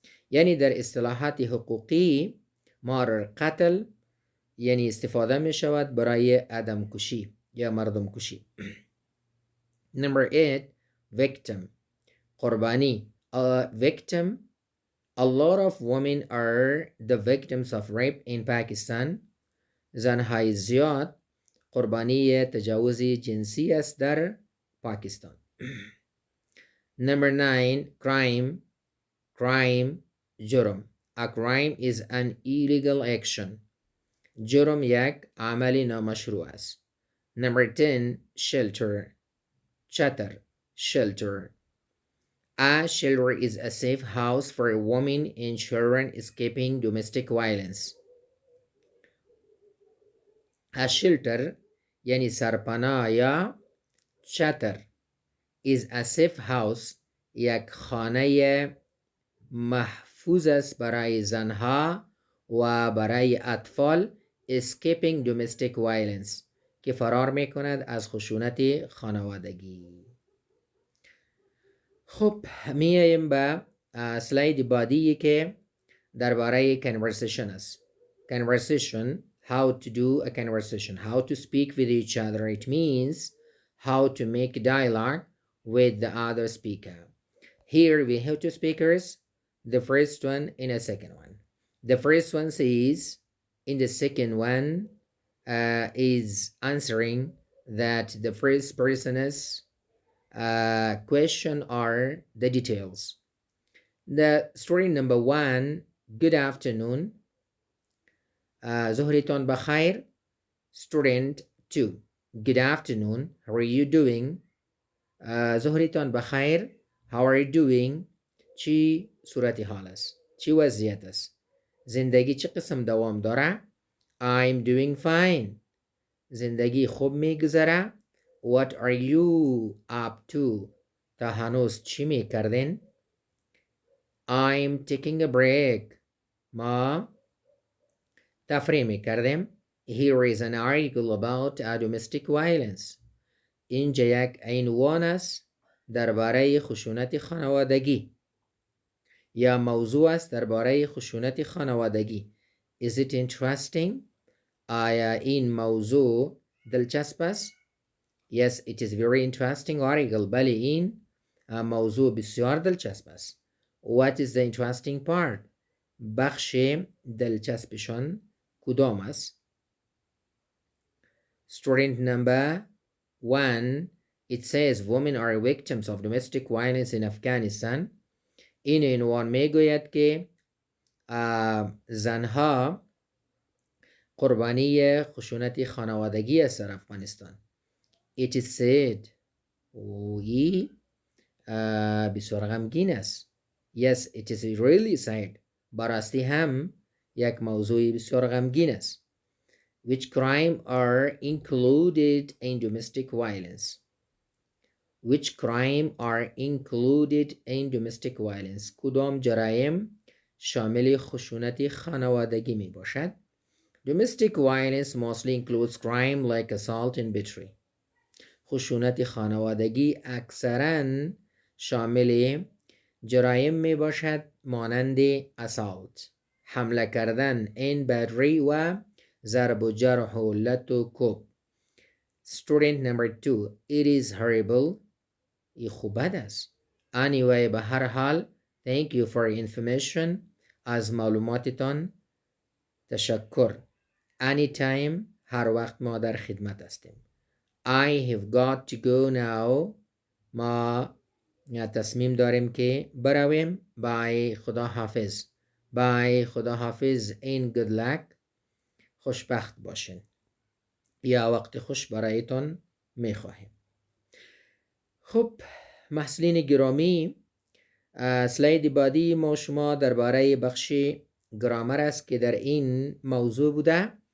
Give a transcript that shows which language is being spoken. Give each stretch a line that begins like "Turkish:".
Persian: یعنی در اصطلاحات حقوقی murder قتل یعنی استفاده می شود برای آدم کشی یا مردم کشی.
English: Number 8, victim, قربانی. Victim, a lot of women are the victims of rape in Pakistan.
Persian: زنهای زیاد قربانی تجاوز جنسی است در پاکستان.
English: Number 9, crime, جرم. A crime is an illegal action.
Persian: جرم یک عمل نامشروع است.
English: Number 10,
Persian: چتر.
English: A shelter is a safe house for women and children escaping domestic violence. A shelter
Persian: یعنی سرپناه یا چتر
English: is a safe house
Persian: یک خانه محفوظ است برای زنها و برای اطفال
English: escaping domestic violence
Persian: که فرار میکند از خشونت خانوادگی. خب میاییم به سلاید بعدی که درباره conversation است.
English: Conversation, how to do a conversation, how to speak with each other. It means how to make dialogue with the other speaker. Here we have two speakers, the first one and a second one. The first one says, in the second one is answering that the first person's question are the details. The story number one, good afternoon.
Persian: ظهرتان بخیر.
English: Student 2, good afternoon. How are you doing?
Persian: ظهرتان بخیر.
English: How are you doing?
Persian: چی صورت حال است؟ چی وضعیت است؟ زندگی چه قسم دوام داره؟
English: I'm doing fine.
Persian: زندگی خوب میگذره.
English: What are you up to?
Persian: تا هنوز چی میکردین؟
English: I'm taking a break.
Persian: ما تفریح میکردیم.
English: Here is an article about domestic violence.
Persian: اینجا یک عنوان است درباره خشونت خانوادگی یا موضوع است درباره خشونت خانوادگی.
English: Is it interesting?
Persian: آیا این موضوع دلچسپ است؟
English: Yes, it is very interesting article.
Persian: بله این موضوع بسیار دلچسپ است.
English: What is the interesting part?
Persian: بخش دلچسپشان کدام است؟
English: Student number 1, it says women are victims of domestic violence in Afghanistan.
Persian: این عنوان میگوید که زنها قربانی خشونت خانوادگی است در افغانستان.
English: It is said.
Persian: ای بسیار غمگین است.
English: Yes, it is really sad.
Persian: براستی هم یک موضوع بسیار غمگین است.
English: Which crime are included in domestic violence? Which crime are included in domestic violence?
Persian: کدام جرایم شامل خشونت خانوادگی می باشد؟
English: Domestic violence mostly includes crime like assault and battery.
Persian: خشونت خانوادگی اکثراً شامل جرایم می باشد مانند assault، حمله کردن،
English: and battery
Persian: و ضرب و جرح و لط و کوب.
English: Student number 2, it is horrible.
Persian: ای خوب بد است.
English: Anyway,
Persian: به هر حال
English: thank you for information.
Persian: از معلوماتتان تشکر. Anytime، هر وقت ما در خدمت هستیم.
English: I have got to go now.
Persian: ما تصمیم داریم که برویم. Bye، خدا حافظ.
English: Bye،
Persian: خدا حافظ
English: and good luck.
Persian: خوشبخت باشین یا وقت خوش برایتان میخواهیم. خب محصلین گرامی، سلاید بعدی ما شما درباره بخش گرامر است که در این موضوع بوده.